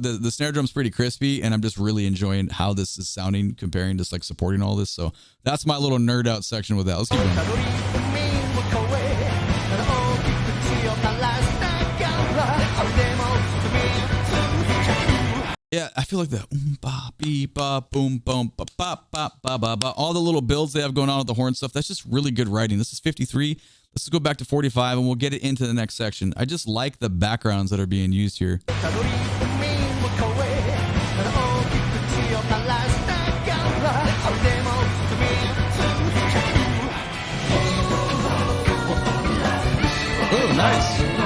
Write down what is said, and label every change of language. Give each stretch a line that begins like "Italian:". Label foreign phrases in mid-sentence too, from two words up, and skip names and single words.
English: The snare drum's pretty crispy, and I'm just really enjoying how this is sounding, comparing, just like supporting all this. So that's my little nerd out section with that. Let's keep going. Yeah, I feel like the ba beep ba boom boom ba ba ba ba ba ba, all the little builds they have going on with the horn stuff. That's just really good writing. This is 53. Let's go back to 45 and we'll get it into the next section. I just like the backgrounds that are being used here. Oh, nice.